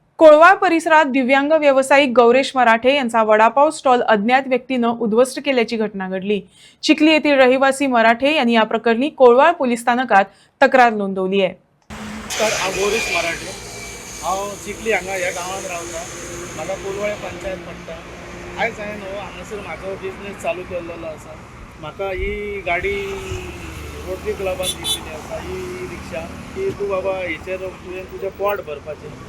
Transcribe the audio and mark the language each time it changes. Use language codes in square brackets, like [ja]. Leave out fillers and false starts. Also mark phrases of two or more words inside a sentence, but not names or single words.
[mr] कोळवाळ परिसरात दिव्यांग व्यावसायिक गौरेश मराठे यांचा वडापाव स्टॉल अज्ञात व्यक्तीनं उद्ध्वस्त केल्याची घटना घडली। चिखली येथील रहिवासी मराठे यांनी या प्रकरणी कोळवाळ पोलीस स्थानकात तक्रार नोंदवली आहे। [kok] गौरेश मराठे हांव चिखली हांगा ह्या गांवांत रावता। म्हाका कोलवाळे पंचायत पडटा। आयज हांवें हांगासर म्हाजो बिझनेस चालू केल्लो आसा। म्हाका ही गाडी रोटरी क्लबान दिल्ली आसा, ही रिक्षा की तूं बाबा हेचेर तुजें पोट भरपाचें।